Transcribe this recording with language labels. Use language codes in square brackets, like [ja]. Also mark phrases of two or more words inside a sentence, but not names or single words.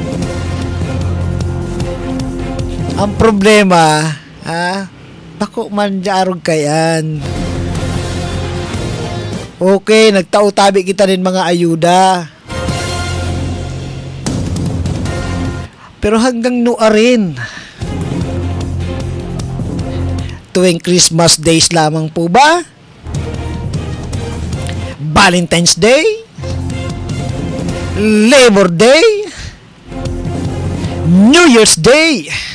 [bik] Ang problema, bako man diarog kayan. Okay, nagtao tabi kita din mga ayuda. Pero hanggang nua rin. [tl] Tuwing [en] Christmas days [tl] lamang po ba? [en] Valentine's Day, Labor Day, New Year's Day.